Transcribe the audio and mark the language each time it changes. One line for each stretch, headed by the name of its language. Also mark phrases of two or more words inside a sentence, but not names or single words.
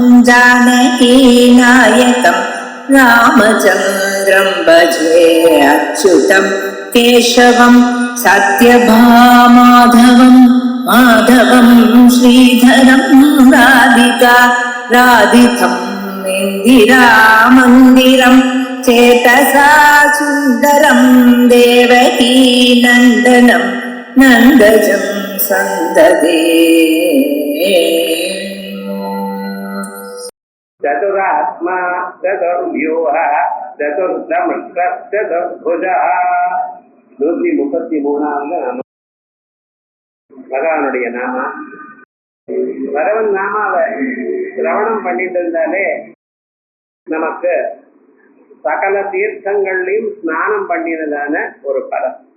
Sanskrit: जानकीनायकं रामचन्द्रं भजे अच्युतं केशवं सत्यभामाधवं माधवं श्रीधरं राधितं इन्दिरामन्दिरं चेतसा सुन्दरं देवकी नन्दनं नन्दजं सन्ददे चतुरात्मा चतुर्व्यूह चतुर्दमृष्टभुजा 133
Tamil: பகவானுடைய நாமா. பகவன் நாமாவை சிரவணம் பண்ணிட்டு இருந்தாலே நமக்கு சகல தீர்த்தங்கள்லையும் ஸ்நானம் பண்ணினதான ஒரு பலம்.